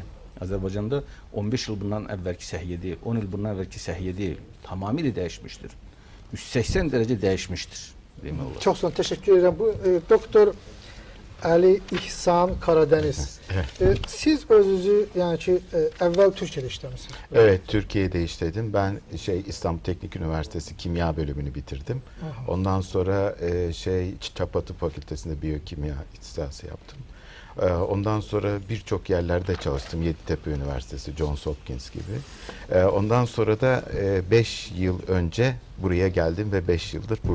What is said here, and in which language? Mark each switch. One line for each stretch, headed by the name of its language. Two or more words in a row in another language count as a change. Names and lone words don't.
Azerbaijani: Azərbaycanda 15 il bundan əvvəlki səhiyyə deyil, 10 il bundan əvvəlki səhiyyə deyil. Tamamilə dəyişmişdir. 180 dərəcə dəyişmişdir, demək olar. Çox sağ olun, təşəkkür edirəm. Bu, doktor Əli İhsan Karadeniz. Siz özünüzü, yəni ki, əvvəl Türkiyədə işləmişsiniz.
Turkish: Evet, Türkiye'de işledim. Ben İstanbul Teknik Üniversitesi Kimya bölümünü bitirdim. Aha. Ondan sonra Çapa Tıp Fakültesi'nde biyokimya ihtisası yaptım. Ondan sonra birçok yerlerde çalıştım. Yeditepe Üniversitesi, Johns Hopkins gibi. Ondan sonra da 5 yıl önce buraya geldim ve 5 yıldır buradayım.